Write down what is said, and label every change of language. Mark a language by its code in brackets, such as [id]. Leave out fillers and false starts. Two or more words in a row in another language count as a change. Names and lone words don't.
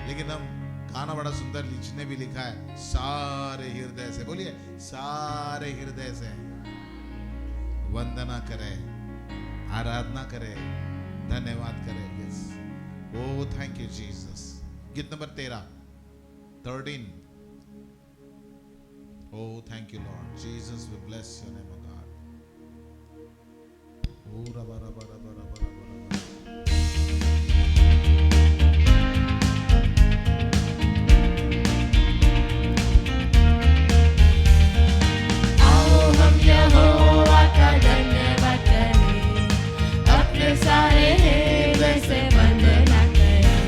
[hi] लेकिन हम गाना बड़ा सुंदर ने भी लिखा है, सारे हृदय से, बोलिए सारे हृदय से वंदना करे, आराधना करे, धन्यवाद करें। [en] Yes, oh thank you Jesus. [hi] गीत नंबर [en] 13। Oh, thank you, Lord. Jesus, we bless your name, O God. [hi] ओ, रब्बा, रब्बा, रब्बा, रब्बा, रब्बा, रब्बा. आओ हम यहोवा का धन्यवाद करें, अपने सारे हृदय से वंदना करें।